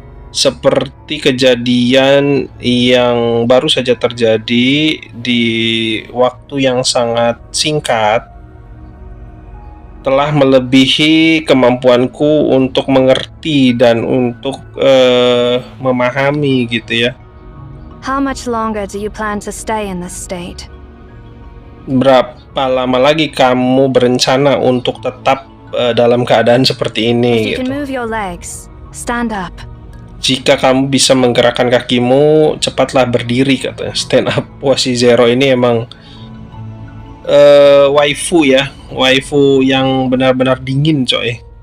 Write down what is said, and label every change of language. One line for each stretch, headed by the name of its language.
Indonesian: Seperti kejadian yang baru saja terjadi di waktu yang sangat singkat, telah melebihi kemampuanku untuk mengerti dan untuk memahami gitu ya.
English: How much longer do you plan to stay in this state?
Indonesian: Berapa lama lagi kamu berencana untuk tetap dalam keadaan seperti
English: If
Indonesian: ini
English: you can
Indonesian: gitu?
English: move your legs, stand up.
Indonesian: Jika kamu bisa menggerakkan kakimu, cepatlah berdiri, katanya.
English: Stand up.
Indonesian: Wah, si Zero ini emang waifu ya, waifu yang benar-benar dingin coy.